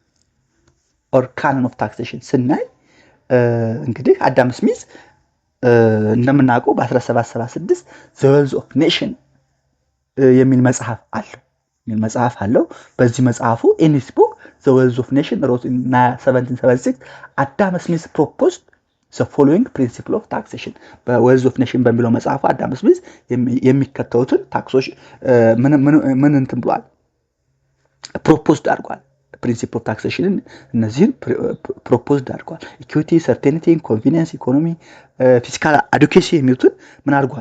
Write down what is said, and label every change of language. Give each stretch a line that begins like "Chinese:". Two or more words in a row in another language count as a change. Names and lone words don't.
English: or canon of taxation
Amharic: ስናይ እንግዲህ አዳም ስሚዝ እንደምናውቀው በ1776 ዘ ዌልዝ ኦፍ ኔሽን የሚል መጽሐፍ አለው። በዚህ መጽሐፉ
English: in his book The Wealth of Nation wrote in 1776
Amharic: አዳም ስሚዝ
English: proposed the following principle of taxation
Amharic: በዌልዝ ኦፍ ኔሽን በሚለው መጽሐፉ አዳም ስሚዝ የሚከተሉትን ታክሶች ምን እንትን ብሏል ፕሮፖዝድ አድርጓል።
English: principle of taxation
Amharic: እነዚህን ፕሮፖዝድ አድርጓል።
English: equity, certainty, convenience, economy, fiscal adequacy
Amharic: የሚሉትን ምን አድርጓል?